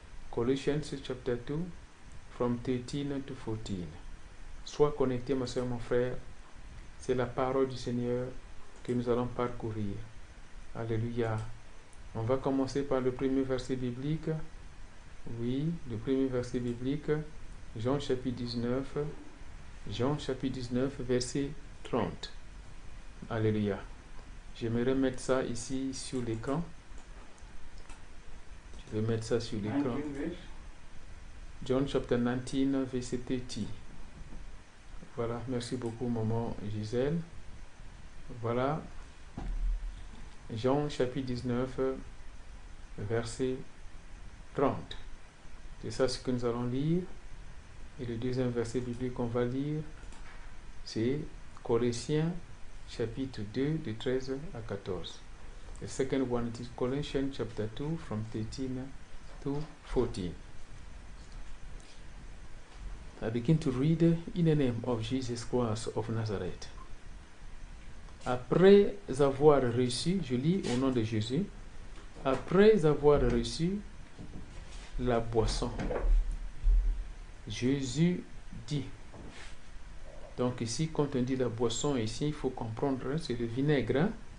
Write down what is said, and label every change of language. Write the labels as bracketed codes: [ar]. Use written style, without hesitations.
[en] Colossians chapter 2, from 13 to 14. [fr] Sois connecté, ma soeur, mon frère. C'est la parole du Seigneur que nous allons parcourir. Alléluia. On va commencer par le premier verset biblique. Oui, le premier verset biblique. Jean chapitre 19. Jean chapitre 19, verset 30. Alléluia. J'aimerais mettre ça ici sur l'écran. Je vais mettre ça sur l'écran. [en] John chapter 19, [fr] verset 30. Voilà, merci beaucoup, maman Gisèle. Voilà. Jean chapitre 19, verset 30. C'est ça ce que nous allons lire. Et le deuxième verset biblique qu'on va lire, c'est Colossiens chapitre 2, de 13 à 14. [en] The second one is Colossians chapter 2, from 13 to 14. I begin to read in the name of Jesus Christ of Nazareth. [fr] Après avoir reçu, je lis au nom de Jésus, après avoir reçu la boisson, Jésus dit, donc ici, quand on dit la boisson, ici, il faut comprendre, hein, c'est le vinaigre. Hein?